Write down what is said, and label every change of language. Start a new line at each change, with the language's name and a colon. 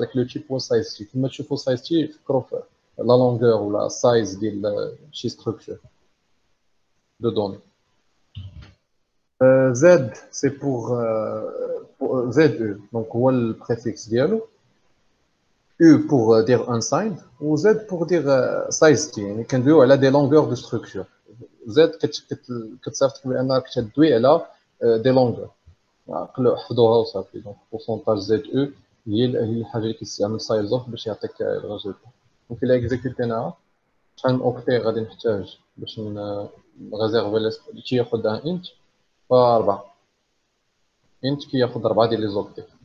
Arabic: داك لو تيب هو سايز تي. كيما تشوفوا سايز تي فكروا في لا لونغور ولا سايز ديال شي ستركتور دو دوني. زد سي بور زد او، دونك هو البريفيكس ديالو.
French: U pour dire unsigned ou Z pour dire size T.
Arabic: يعني كندويو على دي لونغور دو ستركتور. Z كتصيفط بانك تدوي على دي لونغور. عقلوا حفظوها وصافي. دونك بورسونتاج زد او هي الحاجه اللي كيستعمل سايز اوف باش يعطيك الريزولت. دونك الا اكزيكوتيناها شحال من اوكتي غادي نحتاج باش نريزيرفي اللي تياخذ ان انت؟ ف4 انت كياخذ 4 ديال لي زوكتي.